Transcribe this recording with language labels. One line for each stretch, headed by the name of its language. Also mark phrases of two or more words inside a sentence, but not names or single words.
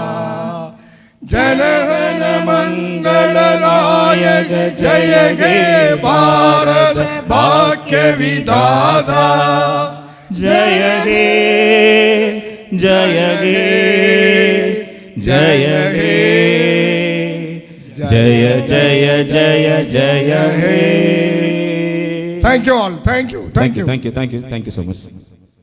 Bangla: জনগণ মঙ্গল নায়ক জয় হে ভারত ভাগ্য বিধাতা. জয় হে জয় হে জয় হে জয় জয় জয় জয় হে.
English: Thank you all. Thank you. Thank you. Thank you. Thank you. Thank you so much.